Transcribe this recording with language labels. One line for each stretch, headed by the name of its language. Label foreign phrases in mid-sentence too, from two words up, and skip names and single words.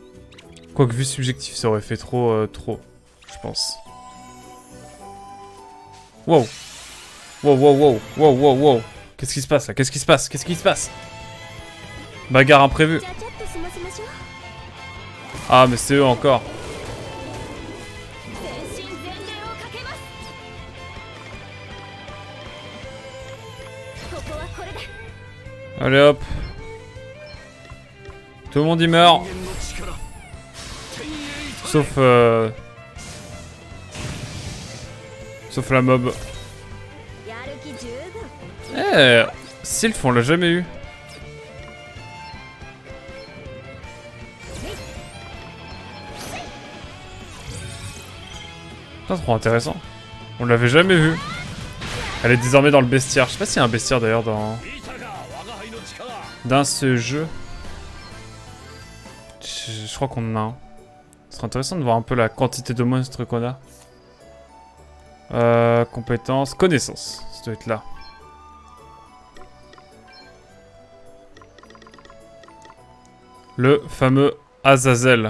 French: Quoique vue subjective, ça aurait fait trop, je pense. Wow. Wow, wow, wow, wow, wow, wow. Qu'est-ce qui se passe là? Qu'est-ce qui se passe? Qu'est-ce qui se passe? Bagarre imprévue.
Japanese: ちゃちゃっと済ませましょう。
French: Ah, mais c'est eux encore.
Japanese: 全身全霊をかけます。ここはこれで。
French: Allez hop. Tout le monde y meurt.
Japanese: 人間の力天鋭い
French: Sauf sauf la mob.
Japanese: やる気十分。
French: Eh, Sylph, on l'a jamais eu. C'est trop intéressant. On l'avait jamais vu. Elle est désormais dans le bestiaire. Je sais pas s'il y a un bestiaire d'ailleurs dans
Japanese: いたか我が輩の力
French: dans ce jeu. Je crois qu'on en a un. Ce serait intéressant de voir un peu la quantité de monstres qu'on a. Compétences, connaissances. Ça doit être là. Le fameux Azazel.